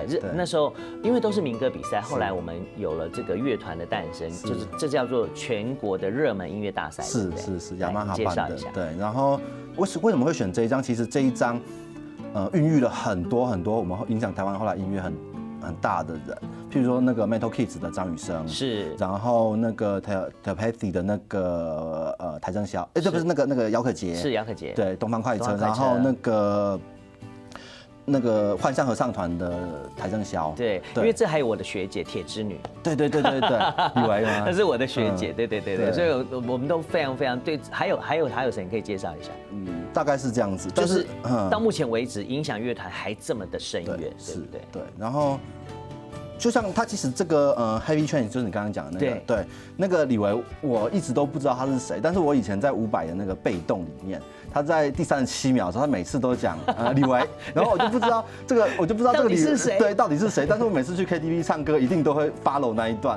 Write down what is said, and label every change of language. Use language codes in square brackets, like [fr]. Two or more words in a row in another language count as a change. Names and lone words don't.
[zh] 那時候因為都是民歌比賽，後來我們有了這個樂團的誕生，就是這叫做全國的熱門音樂大賽。是，雅馬哈辦的。對，然後為什麼會選這一張？其實這一張，孕育了很多我們影響台灣後來音樂很大的人，譬如說那個 Metal Kids 的張雨生，是，然後那個 Telepathy 的那個邰正宵，這不是那個姚可傑，是姚可傑，對，東方快車，然後那個幻象合唱團的邰正宵，對，因為這還有我的學姐鐵之女，對，以為嗎？她是我的學姐，對，所以我們都非常非常對。還有誰你可以介紹一下？大概是這樣子，就是到目前為止影響樂團還這麼的深遠，對不對？對，然後就像他其实这个 Heavy Train 就是你刚刚讲的那个，对，那个李维我一直都不知道他是谁，但是我以前在500的那个被动里面，他在第37秒的时候，他每次都讲李维，然后我就不知道这个李是谁，对，到底是谁？但是我每次去 KTV 唱歌，一定都会 follow 那一段，